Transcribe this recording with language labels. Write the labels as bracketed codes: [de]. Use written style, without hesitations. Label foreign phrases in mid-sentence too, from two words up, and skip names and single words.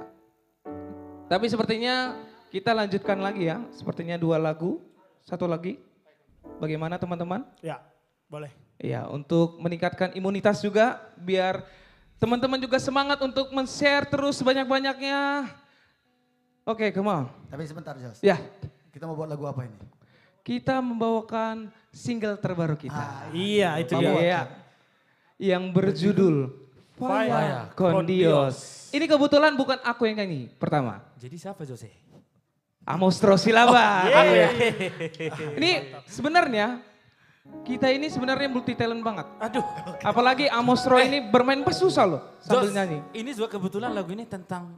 [id] Tapi sepertinya kita lanjutkan lagi ya. Sepertinya 2 lagu. 1 lagi. Bagaimana teman-teman? Ya, boleh. Iya, untuk meningkatkan imunitas juga. Biar teman-teman juga semangat untuk men-share terus sebanyak-banyaknya. Oke, [en] come on. [id] Tapi sebentar Jos, Ya, kita mau buat lagu apa ini? kita membawakan single terbaru kita. Iya, itu dia. Iya. Yang berjudul Faya Faya con con Dios. Ini kebetulan bukan aku yang nyanyi pertama. Jadi siapa Jose? Amostro Silaba. Iya. Ini sebenarnya kita ini sebenarnya multi talent banget. Aduh. Apalagi Amostro ini bermain pas susah loh sambil Jos, nyanyi. Ini juga kebetulan lagu ini tentang